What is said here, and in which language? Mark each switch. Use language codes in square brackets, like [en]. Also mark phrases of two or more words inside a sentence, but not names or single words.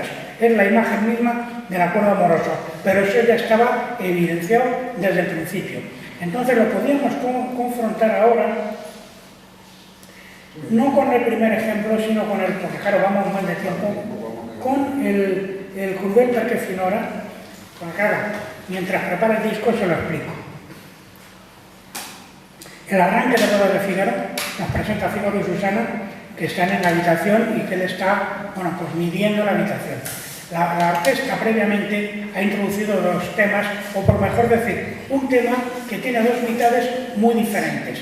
[es] Es la imagen misma del acuerdo amoroso, pero eso ya estaba evidenciado desde el principio. Entonces lo podíamos confrontar ahora, no con el primer ejemplo, sino con el, porque claro, vamos mal de tiempo, con el Crudel perché finora, porque claro, mientras prepara el disco se lo explico. El arranque de Bodas de Fígaro nos presenta a Fígaro y Susana que están en la habitación y que él está, bueno, pues midiendo la habitación. La orquesta previamente ha introducido dos temas, o por mejor decir, un tema que tiene dos mitades muy diferentes.